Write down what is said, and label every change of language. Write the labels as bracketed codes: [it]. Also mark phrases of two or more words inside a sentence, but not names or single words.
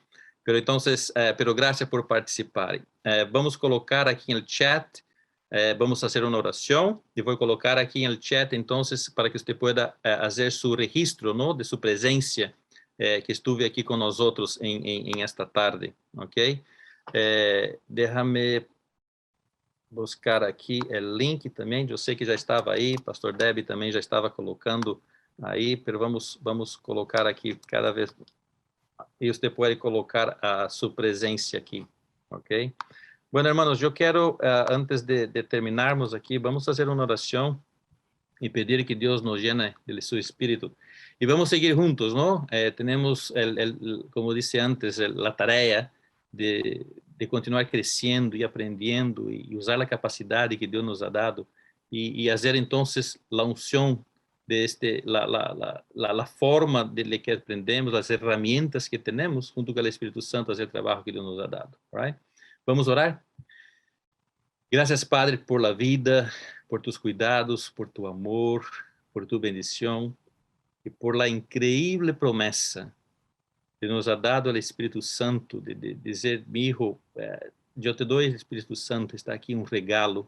[es] Pero entonces, pero gracias por participar. Vamos a colocar aquí en el chat, vamos a hacer una oración y voy a colocar aquí en el chat entonces para que usted pueda hacer su registro, ¿no? De su presencia, que estuve aquí con nosotros en esta tarde, ¿ok? [pt] Déjame buscar aqui o link também, eu sei que já estava aí, Pastor Debbie também já estava colocando aí, pero vamos colocar aqui cada vez, e você pode colocar a sua presença aqui, ok? [es] Bueno, hermanos, [pt] eu quero, antes de terminarmos aqui, vamos fazer uma oração e pedir que Deus nos llene de seu Espírito. E vamos seguir juntos, ¿no? Tenemos, como disse antes, a tarefa de continuar crescendo e aprendendo e usar a capacidade que Deus nos ha dado e fazer, então, a unção [es] de la forma [pt] de que aprendemos, as ferramentas que temos, junto com o Espírito Santo, fazer o trabalho que Deus [es] nos ha dado. [pt] Right? Vamos orar? [es] Gracias, Padre, por la vida, por tus cuidados, por tu amor, por tu bendición y por la increíble promesa que nos ha dado el Espíritu Santo de dizer, mi hijo, yo te doy el Espíritu Santo, está aquí un regalo.